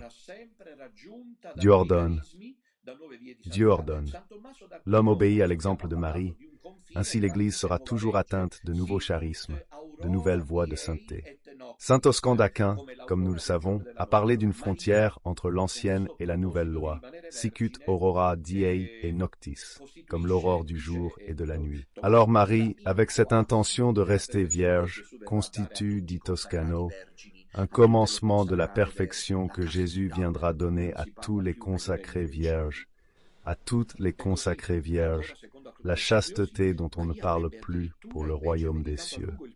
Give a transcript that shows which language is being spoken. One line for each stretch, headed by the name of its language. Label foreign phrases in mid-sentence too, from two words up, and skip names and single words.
French: Dieu ordonne. Dieu ordonne. L'homme obéit à l'exemple de Marie. Ainsi l'Église sera toujours atteinte de nouveaux charismes, de nouvelles voies de sainteté. Saint Oscan d'Aquin, comme nous le savons, a parlé d'une frontière entre l'ancienne et la nouvelle loi,
Latin: sicut aurora diei et noctis,
French: comme l'aurore du jour et de la nuit. Alors Marie, avec cette intention de rester vierge, constitue, dit Toscano, un commencement de la perfection que Jésus viendra donner à tous les consacrés vierges, à toutes les consacrées vierges, la chasteté dont on ne parle plus pour le royaume des cieux.